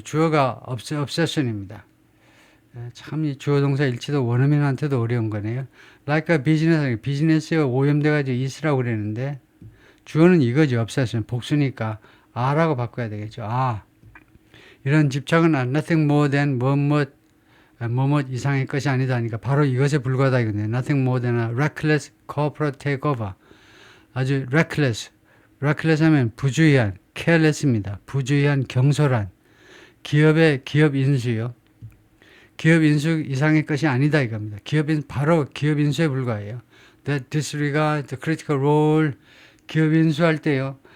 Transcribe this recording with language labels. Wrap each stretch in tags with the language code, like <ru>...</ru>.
<ko>주어가 obsession입니다. 참 이 주어 동사 일치도 원어민한테도 어려운 거네요.</ko> <en>like a business,</en> <ko>비즈니스가 오염돼가지고 is라고 그랬는데 주어는 이거죠.</ko> <en>obsession.</en> <ko>복수니까 a라고 바꿔야 되겠죠. 이런 집착은</ko> <en>nothing more than</en> <ko>뭐뭇 이상의 것이 아니다 하니까 바로 이것에 불과하다 이거네요.</ko> <en>Nothing more than a reckless corporate takeover.</en> <ko>아주 reckless 하면 부주의한, careless입니다. 부주의한, 경솔한 기업 인수요. 기업 인수 이상의 것이 아니다 이겁니다. 바로 기업 인수에 불과해요.</ko> <en>That disregard the critical role.</en> <ko>기업 인수할 때요.</ko>